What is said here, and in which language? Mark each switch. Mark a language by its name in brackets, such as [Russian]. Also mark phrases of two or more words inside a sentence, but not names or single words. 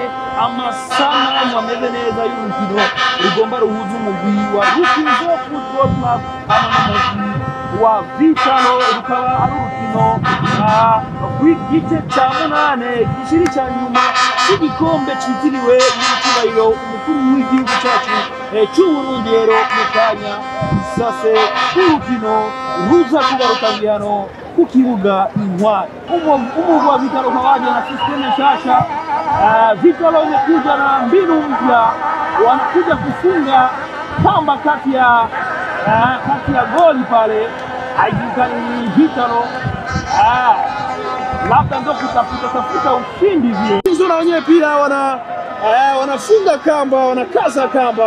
[Rundi] amasanamu ameze neza y'urukino rugomba ruhuza umugwi wa Rukinzo Football Club n'umugwi wa Vitalo, rukaba ari urukino rw'igice cya 8 gishiri cya nyuma cy'igikombe cyitiriwe n'icyubahiro umukuru w'igihugu cyacu cy'Uburundi. Rero mu kanya sase urukino ruza kugaruka hano ku kibuga Intwari. Umugwi wa Vitalo pamoja na system nshasha. [Swahili] Vitalo imekuja na mbinu mpya, wanakuja kufunga kamba kati ya goli pale, haijulikani ni Vitalo labda ndio kutafuta ushindi vile. Hizo na wenyewe pia wanafunga kamba, wanakaza kamba.